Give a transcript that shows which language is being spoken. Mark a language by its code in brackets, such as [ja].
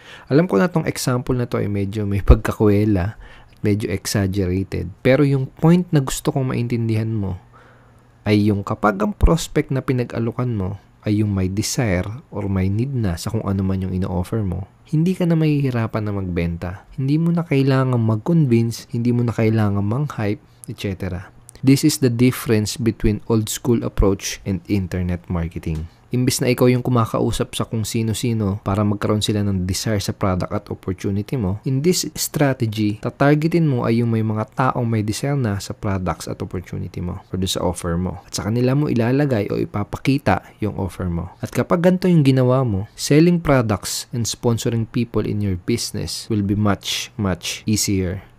[tl] Alam ko na tong example na to ay medyo may pagkakuwela, medyo exaggerated. Pero yung point na gusto kong maintindihan mo ay yung kapag ang prospect na pinag-alukan mo ay yung may desire or may need na sa kung ano man yung ino-offer mo, hindi ka na mahihirapan na magbenta. Hindi mo na kailangan mag-convince, hindi mo na kailangan mang-hype, etc. [en] This is the difference between old school approach and internet marketing. [tl] Imbis na ikaw yung kumakausap sa kung sino-sino para magkaroon sila ng desire sa product at opportunity mo, [en] in this strategy, [tl] tatargetin mo ay yung may mga taong may desire na sa products at opportunity mo or sa offer mo. At sa kanila mo ilalagay o ipapakita yung offer mo. At kapag ganito yung ginawa mo, [en] selling products and sponsoring people in your business will be much easier.